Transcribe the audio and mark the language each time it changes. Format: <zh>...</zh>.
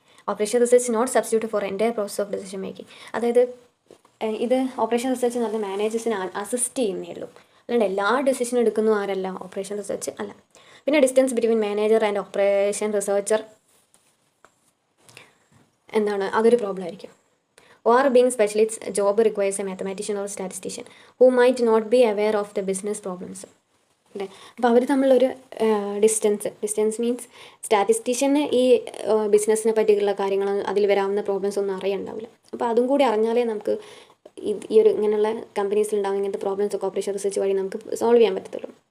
<en>Operation research not substitute for entire process of decision making.</en> <ml>അതായത് ഇത് operation research എന്ന് പറഞ്ഞാൽ മാനേജേഴ്സിനെ അസിസ്റ്റ് ചെയ്യുന്നേ ഉള്ളൂ, അല്ലാണ്ട് എല്ലാ ഡെസിഷനും എടുക്കുന്നു ആരല്ല, ഓപ്പറേഷൻ റിസർച്ച് അല്ല. പിന്നെ</ml> <en>distance between manager and operation researcher</en> <ml>എന്താണ്, അതൊരു പ്രോബ്ലം ആയിരിക്കും.</ml> <en>OR being specialists job requires a mathematician or statistician who might not be aware of the business problems.</en> <ml>അല്ലേ, അപ്പോൾ അവർ തമ്മിലൊരു ഡിസ്റ്റൻസ് മീൻസ് സ്റ്റാറ്റിസ്റ്റീഷ്യന് ഈ ബിസിനസ്സിനെ പറ്റിയുള്ള കാര്യങ്ങൾ അതിൽ വരാവുന്ന പ്രോബ്ലംസ് ഒന്നും അറിയണ്ടാവില്ല. അപ്പോൾ അതും കൂടി അറിഞ്ഞാലേ നമുക്ക് ഈ ഒരു ഇങ്ങനെയുള്ള കമ്പനീസിൽ ഉണ്ടാകുന്ന ഇങ്ങനത്തെ പ്രോബ്ലംസ് ഒക്കെ ഓപ്പറേഷൻ റിസർച്ച് വഴി നമുക്ക് സോൾവ് ചെയ്യാൻ പറ്റത്തുള്ളൂ.</ml>